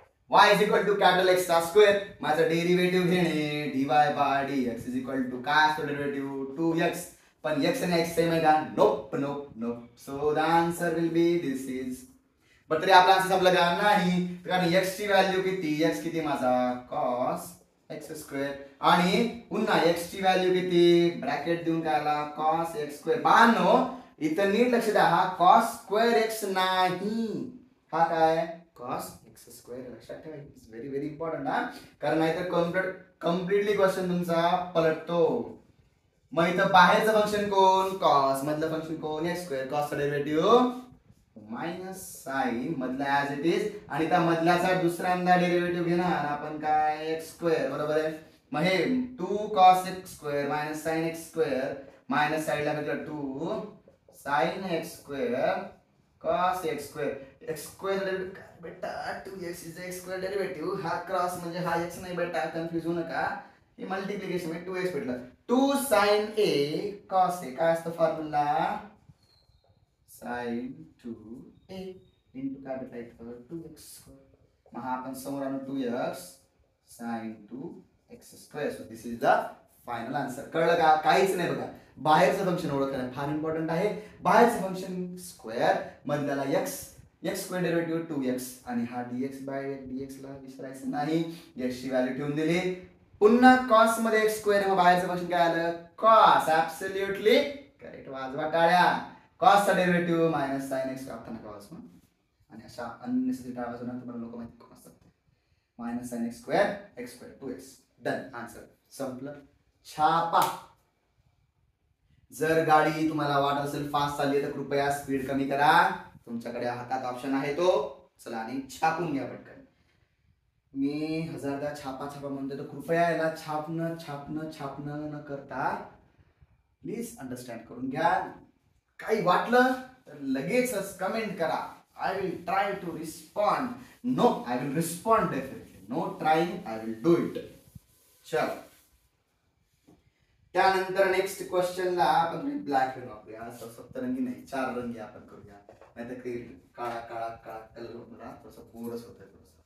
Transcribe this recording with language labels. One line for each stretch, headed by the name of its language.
English: y is equal to capital X चा square.
Marathi: माझा derivative घेणे dy bye dx is equal to काय असतो डेरिव्हेटिव्ह 2x. पण x आणि x सेम आहे का? नोप नोप नोप.
English: So the answer will be this is.
Marathi: But तरी आपला आन्सर संपला का? नाही, कारण x ची व्हॅल्यू किती? x किती माझा? cos x square. आणि पुन्हा x ची व्हॅल्यू किती? ब्रॅकेट देऊन काय आला? cos x square. बानो इथं नीट लक्ष द्या, हा cos स्क्वेअर x नाही, हा काय? cos square. लक्षात ठेवा,
English: it's very very important
Marathi: हा, कारण नाहीतर कम्प्लिटली क्वेश्चन तुमचा पलटतो. मग इथं बाहेरचं फंक्शन कोण? कॉस. मधलं फंक्शन कोण? X square. कॉसचा derivative minus sign मधला ऍज इट इज, आणि त्या मधल्याचा दुसऱ्यांदा डेरिव्हेटिव्ह घेणार आपण काय? X square. बरोबर आहे. मग हे 2 cos x square minus sine x square, minus साइडला घेतलं 2 sine x square cos x square. x square बेटा 2x is x square derivative. हा क्रॉस म्हणजे हा x नाही बेटा, कन्फ्युज होऊ नका. हे मल्टिप्लिकेशन मध्ये 2x भेटलं. 2 sin a cos a काय असतं फॉर्म्युला? sin 2a into काय भेटलं 2x स्क्वेअर. मग हा आपण समोर आणू 2x sin 2x square.
English: So this is the final answer.
Marathi: कळलं का? काहीच नाही बघा. बाहेरचं फंक्शन ओळखणं फार इम्पॉर्टंट आहे. बाहेरचं function square, मधल्याला x square derivative 2x, आणि हा dx बाय dx ला विसरायचं नाही. x ची व्हॅल्यू ठेवून दिली. पुन्हा cos मध्ये x स्क्वेअर, मग बाहेरचं फंक्शन काय आलं? cos.
English: Absolutely correct.
Marathi: वाजवा टाळ्या. cos चा डेरिव्हेटिव्ह मायनस sin x काढता नका वाजवा. आणि अशा अननेसेसरी टाळ्या वाजवणार तुम्हाला लोक माहिती कोण असतात. Minus sin x square x square 2x. Done. Answer संपलं. छापा. जर गाडी तुम्हाला वाटत असेल फास्ट चालली तर कृपया स्पीड कमी करा. तुमच्याकडे हातात ऑप्शन आहे तो. चला आणि छापून घ्या पटकन. मी हजारदा छापा म्हणतो, तर कृपया याला छापणं न करता प्लीज अंडरस्टँड करून घ्या. काही वाटलं तर लगेचच कमेंट करा.
English: I will try to respond. No, I will respond definitely. No trying, I will do it.
Marathi: चल त्यानंतर नेक्स्ट क्वेश्चनला आपण ब्लॅक पेन वापरूया. सप्तरंगी नाही, 4 रंगी आपण करूया. नाहीतर ते काळा कलर होणार, थोडंसं बोरच होतंय थोडंसं.